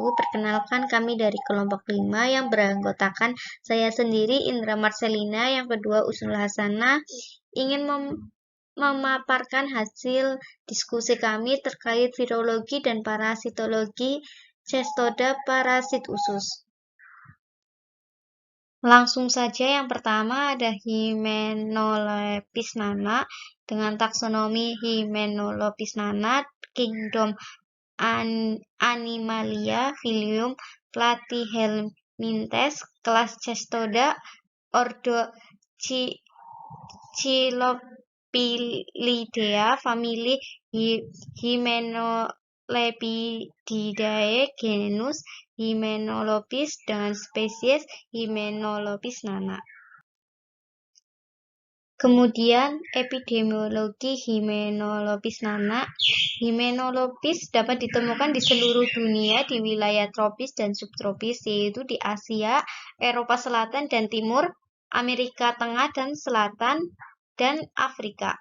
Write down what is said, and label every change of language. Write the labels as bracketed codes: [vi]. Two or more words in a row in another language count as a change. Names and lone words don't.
[id] Perkenalkan, kami dari kelompok 5 yang beranggotakan saya sendiri, Indra Marcelina, yang kedua Usnul Hasanah, ingin memaparkan hasil diskusi kami terkait virologi dan parasitologi Cestoda parasit usus. Langsung saja, yang pertama ada Hymenolopis nana dengan taksonomi Hymenolopis nana, kingdom Animalia, filium Platyhelminthes, kelas Cestoda, ordo Chilophilidea, famili Hymenopelidae, genus Hymenolopis dengan spesies Hymenolopis nana. Kemudian epidemiologi Hymenolopis nana. Hymenolopis dapat ditemukan di seluruh dunia di wilayah tropis dan subtropis, yaitu di Asia, Eropa Selatan dan Timur, Amerika Tengah dan Selatan, dan Afrika.